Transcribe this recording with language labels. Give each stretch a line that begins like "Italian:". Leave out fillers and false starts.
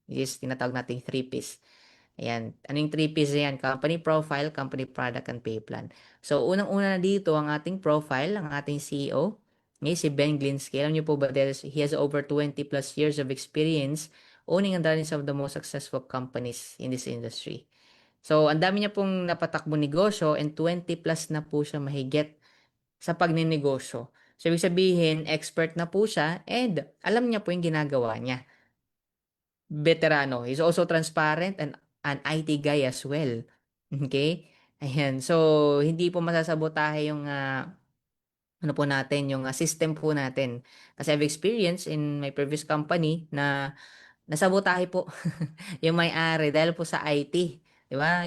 Filipino: Which is tinatawag nating 3Ps. Ayan. Ano yung 3Ps yan?
English: Company profile, company product, and pay plan.
Filipino: So, unang-una na dito, ang ating profile, ang ating CEO, si Ben Glinsky. Alam niyo po ba,
English: he has over 20 plus years of experience owning and running some of the most successful companies in this industry.
Filipino: So, ang dami niya pong napatakbo negosyo and 20 plus na po siya mahigit sa pagninegosyo. So, ibig sabihin, expert na po siya and alam niya po yung ginagawa niya. Veterano.
English: He's also transparent and an IT guy as well.
Filipino: Okay? Ayan. So, hindi po masasabotahe yung ano po natin, yung system po natin. Kasi
English: I've experienced in my previous company
Filipino: na nasabotahe po yung may-ari dahil po sa IT, 'di ba?